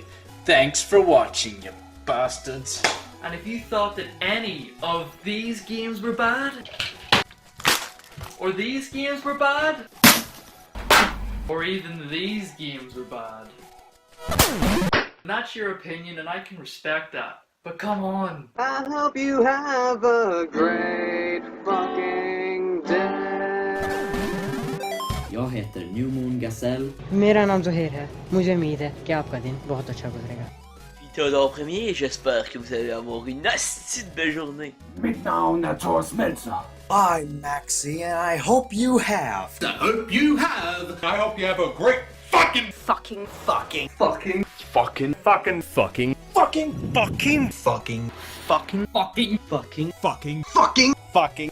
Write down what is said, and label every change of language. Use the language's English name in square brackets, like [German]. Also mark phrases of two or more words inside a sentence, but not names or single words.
[English] Thanks for watching, you bastards. And if you thought that any of these games were bad, or these games were bad, or even these games were bad. That's your opinion and I can respect that. But come on. I hope you have a great fucking day. [Swedish] Jag heter New Moon Gazelle. [Hindi] मेरा नाम ज़ोहैर है। मुझे उम्मीद है कि आपका दिन बहुत अच्छा गुजरेगा। [French] Vidéo en premier, j'espère que vous allez avoir une asti de belle journée. Maintenant, on a Thomas Melzer. [English] I'm Maxie, and I hope you have. I hope you have a great fucking Fucking. fucking Fucking fucking fucking fucking Fucking, fucking, fucking fucking, Fucking. fucking, fucking fucking, Fucking.